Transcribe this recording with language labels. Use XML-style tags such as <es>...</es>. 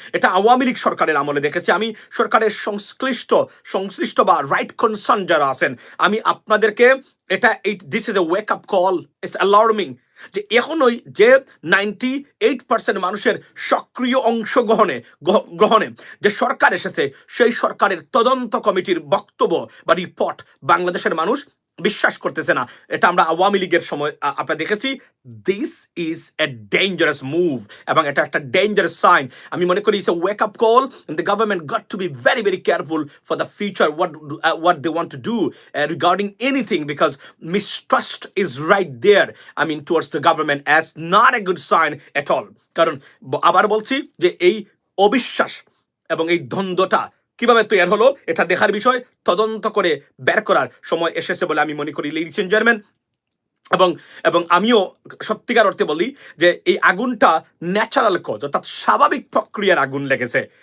<bn>এটা আওয়ামী লীগ সরকারের আমলে দেখেছি আমি। সরকারের সংশ্লিষ্ট বা</bn> <en>right concern</en> <bn>যারা আছেন, আমি আপনাদেরকে</bn> <en>this is a wake up call, it's alarming</en> <bn>যে এখনই যে 98% মানুষের সক্রিয় গ্রহণে যে সরকার এসেছে, সেই সরকারের তদন্ত কমিটির বক্তব্য বা রিপোর্ট বাংলাদেশের মানুষ বিশ্বাস করতেছে না। এটা আমরা আওয়ামী লীগের সময় আপনারা দেখেছি।</bn> <en>this is a dangerous move</en> <bn>এবং এটা একটা ডেঞ্জারাস সাইন। আমি মনে করি</bn> <en>It's a wake up call. The government got to be very very careful for the future, what they want to do regarding anything, because mistrust is right there, towards the government, as not a good sign at all.</en> <bn>কারণ আবার বলছি যে এই অবিশ্বাস এবং এই দ্বন্দ্বটা কিভাবে তৈরি হলো এটা দেখার বিষয়, তদন্ত করে বের করার সময় এসেছে বলে আমি মনে করি,</bn> <en>Ladies and gentleman.</en> <bn>এবং আমিও সত্যিকার অর্থে বলি যে এই আগুনটা</bn> <en>natural cause,</en> <bn>অর্থাৎ স্বাভাবিক প্রক্রিয়ার আগুন লেগেছে।</bn>